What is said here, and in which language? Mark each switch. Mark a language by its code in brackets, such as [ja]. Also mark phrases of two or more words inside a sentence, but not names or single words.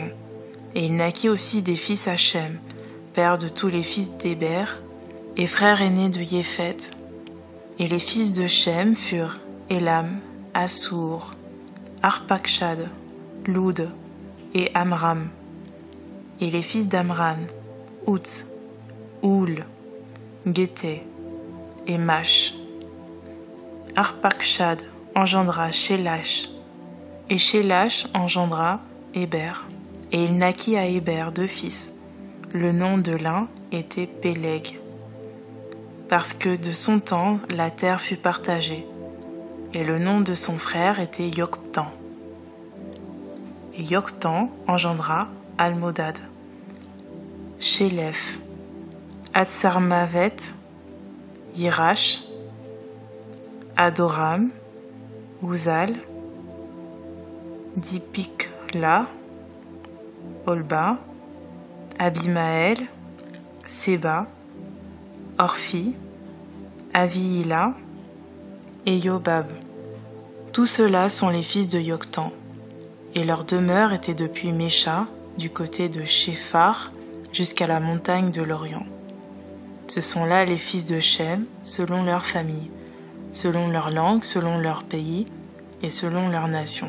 [fr] Et il naquit aussi des fils à Shem, père de tous les fils d'Héber, et frère aîné de Yéphet. Et les fils de Shem furent Élam, Assour, Arpakshad, Loud et Amram. Et les fils d'Amran, Outz, Oul, Guété et Mash. Arpakshad engendra Shélash, et Shélash engendra Héber. Et il naquit à Héber 2 fils. Le nom de l'un était Péleg, parce que de son temps la terre fut partagée, et le nom de son frère était Yoktan. Et Yoktan engendra Almodad, Shélef, Atsarmavet, Yirash, Adoram, Uzal, Dipikla, Olba, Abimaël, Séba, Orphi, Avihila et Yobab. Tous ceux-là sont les fils de Yoktan, et leur demeure était depuis Mécha, du côté de Shephar, jusqu'à la montagne de l'Orient. Ce sont là les fils de Shem, selon leur famille, selon leur langue, selon leur pays et selon leur nation.